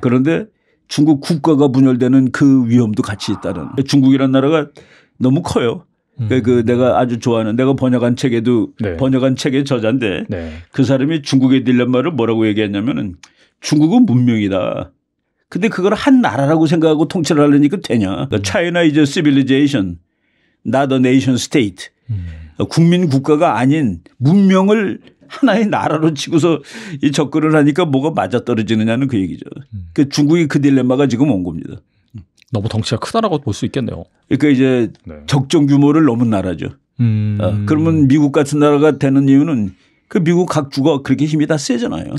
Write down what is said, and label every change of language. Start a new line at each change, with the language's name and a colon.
Korean: 그런데 중국 국가가 분열되는 그 위험도 같이 있다는. 중국이라는 나라가 너무 커요. 그 내가 아주 좋아하는 내가 번역한 책에도 네. 번역한 책의 저자인데 네. 그 사람이 중국의 딜레마를 뭐라고 얘기했냐면은 중국은 문명이다. 근데 그걸 한 나라라고 생각하고 통치를 하려니까 되냐.
English: China is a civilization, not a nation state.
Korean: 국민 국가가 아닌 문명을 하나의 나라로 치고서 이 접근을 하니까 뭐가 맞아떨어지느냐는 그 얘기죠. 그 중국이 그 딜레마가 지금 온 겁니다. 너무 덩치가 크다라고 볼 수 있겠네요. 그러니까 이제 네. 적정 규모를 넘은 나라죠. 그러면 미국 같은 나라가 되는 이유는 그 미국 각 주가 그렇게 힘이 다 세잖아요.